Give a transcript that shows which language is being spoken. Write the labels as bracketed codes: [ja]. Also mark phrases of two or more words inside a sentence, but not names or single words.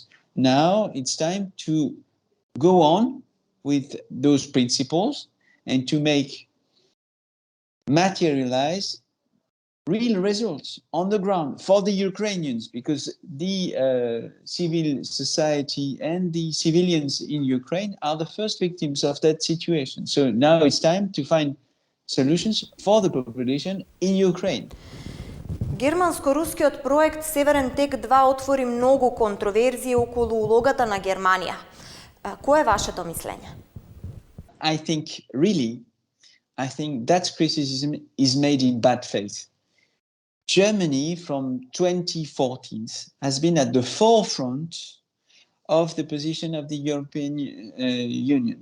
[en] Now it's time to go on with those principles and to materialize real results on the ground for the Ukrainians, because the civil society and the civilians in Ukraine are the first victims of that situation. So now it's time to find solutions for the population in Ukraine. [mk] Германско-рускиот проект Северен тек 2 отвори многу контроверзии околу улогата на Германија. Кое е вашето мислење? [en] I think that criticism is made in bad faith. Germany from 2014 has been at the forefront of the position of the European Union.